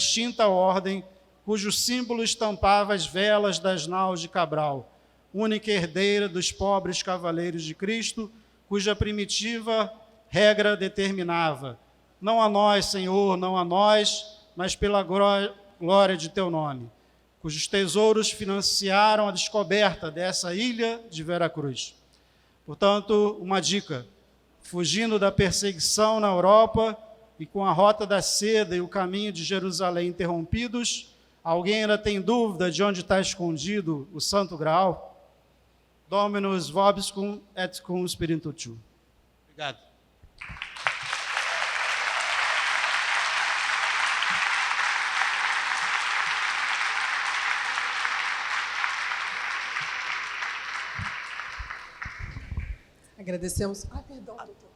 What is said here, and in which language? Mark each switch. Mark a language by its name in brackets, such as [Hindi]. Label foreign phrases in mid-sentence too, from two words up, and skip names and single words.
[Portuguese] extinta ordem cujo símbolo estampava as velas das naus de Cabral, única herdeira dos pobres cavaleiros de Cristo, cuja primitiva regra determinava: não a nós, Senhor, não a nós, mas pela glória de teu nome, cujos tesouros financiaram a descoberta dessa ilha de Veracruz. Portanto, uma dica: fugindo da perseguição na Europa e com a rota da seda e o caminho de Jerusalém interrompidos, alguém ainda tem dúvida de onde está escondido o Santo Graal? [Latin] Dominus vobiscum et cum spiritu tuo. [Portuguese] Obrigado. Agradecemos. Ah, perdão, doutor.